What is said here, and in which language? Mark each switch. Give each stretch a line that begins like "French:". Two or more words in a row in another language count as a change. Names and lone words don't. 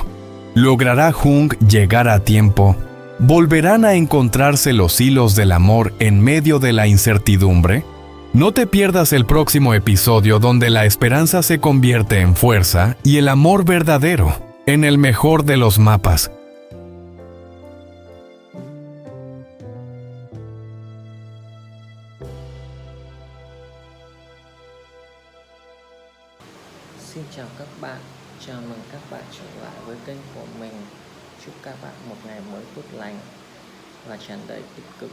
Spanish: ¿Logrará Jung llegar a tiempo? ¿Volverán a encontrarse los hilos del amor en medio de la incertidumbre? No te pierdas el próximo episodio donde la esperanza se convierte en fuerza y el amor verdadero en el mejor de los mapas.
Vietnamese: Xin chào các bạn, chào mừng các bạn trở lại với kênh của mình. Chúc các bạn một ngày mới tốt lành và tràn đầy tích cực.